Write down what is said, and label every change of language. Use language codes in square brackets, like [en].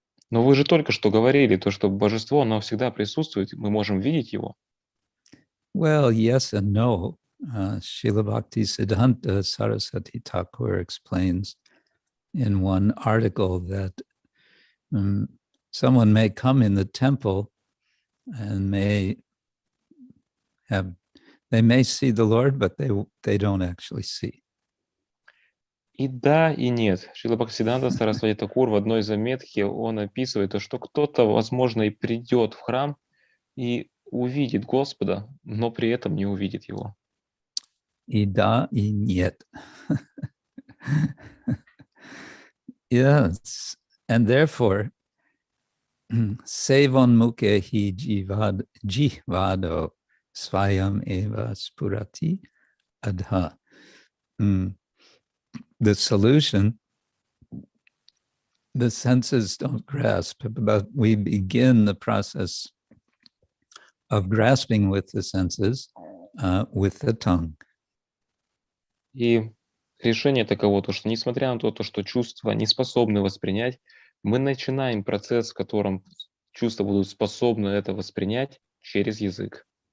[ru] Но вы же только что говорили, то, что божество, оно всегда присутствует, мы можем видеть его. [en] Well, yes and no. Srila Bhakti Siddhanta Saraswati Thakur explains in one article that someone may come in the temple and they may see the Lord, but they don't actually see. [ru] И да, и нет. Шрила Бхактисиданта Сарасвати Такур в одной заметке он описывает то, что кто-то, возможно, и придет в храм и увидит Господа, но при этом не увидит его. И да, и нет. [en] Yes, and therefore, [sa] sevon mukhe hi jihvado svayam eva spurati adha. [en] The solution, the senses don't grasp, but we begin the process of grasping with the senses, with the tongue. [ru] И решение таково, то, что несмотря на то, что чувства не способны воспринять, мы начинаем процесс, в котором чувства будут способны это воспринять через язык.